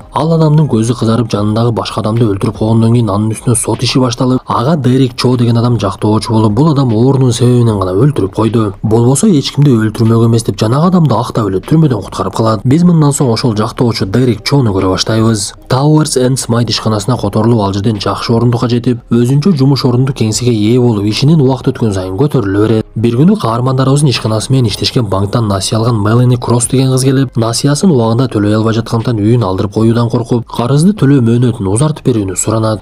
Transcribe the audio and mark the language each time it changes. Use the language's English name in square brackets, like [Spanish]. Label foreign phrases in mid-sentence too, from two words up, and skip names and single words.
[Kyrgyz] Ал адамдын көзү кызарып, жанындагы башка адамды өлтүрүп койгондон кийин анын үстүнө сот иши башталып, ага Дерек Чо деген адам жактоочу болуп, бул адам оорунун себебинен гана өлтүрүп койду. Болбосо эч кимди өлтүрмөк эмес деп жанагы адамды актап эле түрмөдөн куткарып калат. Биз мындан соң ошол жактоочу Дерек Чону көрө баштайбыз. Towers and Smite ишканасына которулуп, ал жерден жакшы орундукка жетип, өзүнчө жумуш орундук кеңсеге ээ болуп, ишинин убакыт өткөн сайын көтөрүлө берет. Бир күнү каармандарыбыздын ишканасы менен иштешкен банктан насыя алган Мелани Кросс деген кыз келип, насыясын убагында төлөй албай жаткандыктан үйүн алдырып коюудан коркуп, карызды төлөө мөөнөтүн узартып берүүнү суранат.